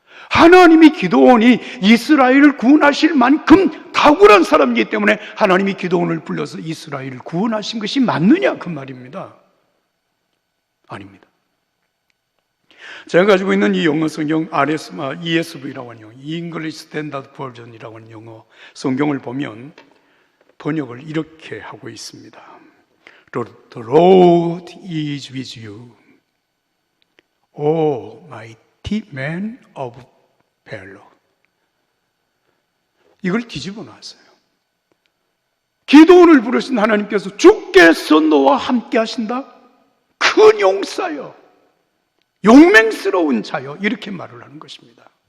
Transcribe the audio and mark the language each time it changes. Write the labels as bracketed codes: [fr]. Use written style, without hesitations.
[ko] 하나님이 기도원이 이스라엘을 구원하실 만큼 탁월한 사람이기 때문에 하나님이 기도원을 불러서 이스라엘을 구원하신 것이 맞느냐 그 말입니다. 아닙니다. 제가 가지고 있는 이 영어 성경 ESV라고 하는 영어, English Standard Version이라고 하는 영어 성경을 보면 번역을 이렇게 하고 있습니다. [en] The Lord is with you, O mighty man of valor. [ko] 이걸 뒤집어 놨어요. 기도원을 부르신 하나님께서 주께서 너와 함께 하신다. 큰 용사여, 용맹스러운 자여, 이렇게 말을 하는 것입니다.